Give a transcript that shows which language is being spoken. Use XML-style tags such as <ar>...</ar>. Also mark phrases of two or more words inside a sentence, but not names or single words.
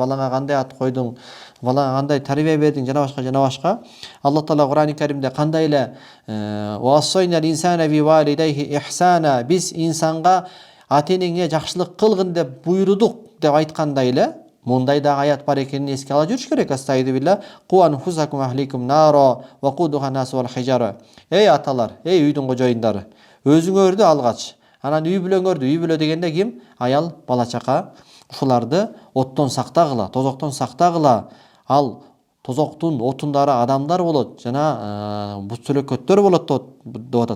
<ky>Балаңа кандай ат койдуң, балаңа кандай тарбия бердиң, жана башка. Алла Таала Кур'ан-ы Каримде кандай эле биз инсанга ата энеңе жакшылык кылгын деп буйрудук деп айткандай эле, мындай да аят бар экенин эске ала жүрүш керек.</ky> <ar>أستغفر الله. قوا أنفسكم وأهليكم نارا وقودها الناس والحجارة.</ar> <ky>Эй аталар, эй үйдүн кожоюндары, өзүңөрдү алгач, анан үй бүлөңөрдү, үй бүлө дегенде ким? Аял, бала чака, ушуларды оттон сактагыла, тозоктон сактагыла. Ал тозоктун отундары адамдар болот, жана бут чөлөкөттөр болот деп атат.</ky>